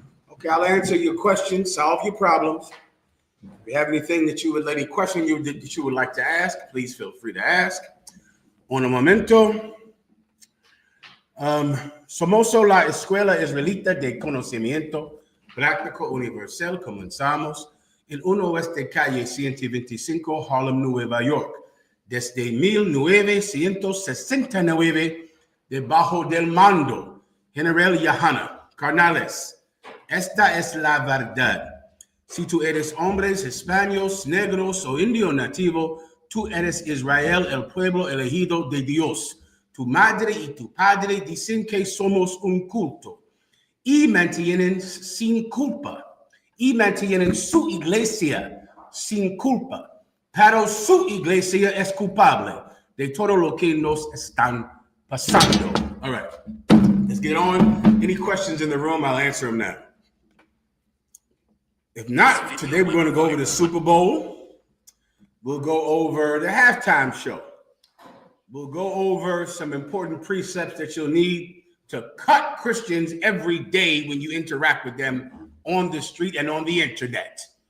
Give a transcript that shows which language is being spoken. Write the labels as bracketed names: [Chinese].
[English] Okay, I'll answer your questions, solve your problems. If you have anything that you would let any question that you would like to ask, please feel free to ask. [Spanish] Un momento. Somos la Escuela Israelita de Conocimiento Práctico Universal. Comenzamos en 1 Oeste Calle 125, Harlem, Nueva York. Desde 1969, debajo del mando General YAHANNA. Carnales, esta es la verdad. Si tú eres hombres, hispanos, negros o indio nativo, tú eres Israel, el pueblo elegido de Dios. Tu madre y tu padre dicen que somos un culto y mantienen sin culpa y mantienen su iglesia sin culpa. Pero su iglesia es culpable de todo lo que nos están pasando. [English] All right, let's get on. Any questions in the room, I'll answer them now. If not, today we're going to go over the Super Bowl. We'll go over the halftime show. We'll go over some important precepts that you'll need to cut Christians every day when you interact with them on the street and on the internet.